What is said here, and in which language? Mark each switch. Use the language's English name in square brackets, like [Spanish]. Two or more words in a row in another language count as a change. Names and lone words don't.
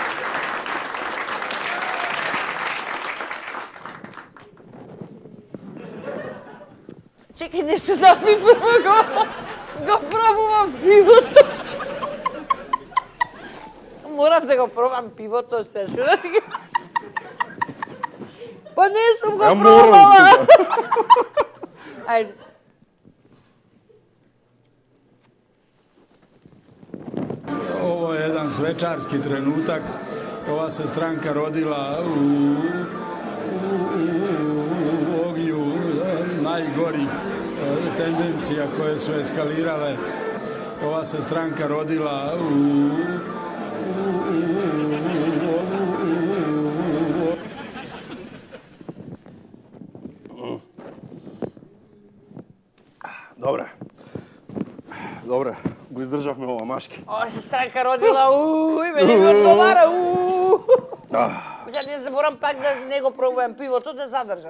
[Macedonian] Чекај, не се напи прво го пробувам пивото. Морам да го пробам пивото се, што да ти ги... Па не сум го Ја морам пробала. Ајде. [Croatian] Ovo je jedan svečarski trenutak. Ova se stranka rodila u ognju najgorih tendencija koje su eskalirale. Ova se stranka rodila [Macedonian] Добре, го издржавме ова машки. [Croatian] Ova se stranka rodila, [Macedonian] мене ми одговара, Ја не заборам пак да не го пробувам пивото, да задржам.